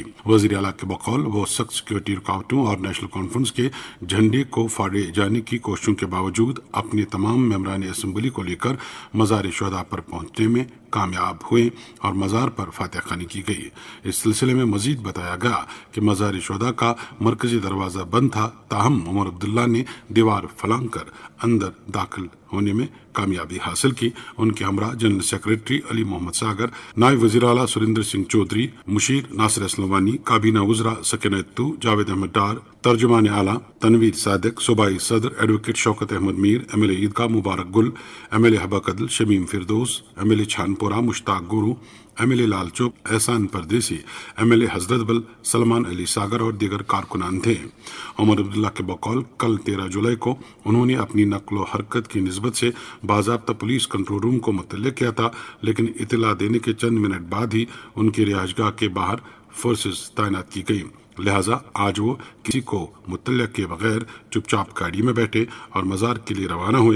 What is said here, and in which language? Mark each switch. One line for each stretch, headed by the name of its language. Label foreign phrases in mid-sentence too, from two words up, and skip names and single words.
Urdu: وزیر اعلیٰ کے بقول وہ سخت سیکیورٹی رکاوٹوں اور نیشنل کانفرنس کے جھنڈے کو پھاڑے جانے کی کوششوں کے باوجود اپنے تمام ممبران اسمبلی کو لے کر مزار شہداء پر پہنچنے میں کامیاب ہوئے اور مزار پر فاتح خوانی کی گئی۔ اس سلسلے میں مزید بتایا گیا کہ مزار شہداء کا مرکزی دروازہ بند تھا، تاہم عمر عبداللہ نے دیوار پھلانگ کر اندر داخل ہونے میں کامیابی حاصل کی۔ ان کے ہمراہ جنرل سیکریٹری علی محمد ساگر، نائب وزیر اعلیٰ سریندر سنگھ چودھری، مشیر ناصر اسلم وانی، کابینہ وزراء سکینہ اتو، جاوید احمد ڈار، ترجمان اعلیٰ تنویر صادق، صوبائی صدر ایڈوکیٹ شوکت احمد میر، ایم ایل اے عیدگاہ مبارک گل، ایم ایل اے حبہ قدل شمیم فردوس، ایم ایل اے چھانپورہ مشتاق گورو، ایم ایل اے لال چوک احسان پردیسی، ایم ایل اے حضرت بل سلمان علی ساگر اور دیگر کارکنان تھے۔ عمر عبداللہ کے بقول کل 13 جولائی کو انہوں نے اپنی نقل و حرکت کی نسبت سے باضابطہ پولیس کنٹرول روم کو مطلع کیا تھا، لیکن اطلاع دینے کے چند منٹ بعد ہی ان کی رہائش گاہ کے باہر فورسز تعینات کی گئی، لہٰذا آج وہ کسی کو مطلع کیے بغیر چپ چاپ گاڑی میں بیٹھے اور مزار کے لیے روانہ ہوئے۔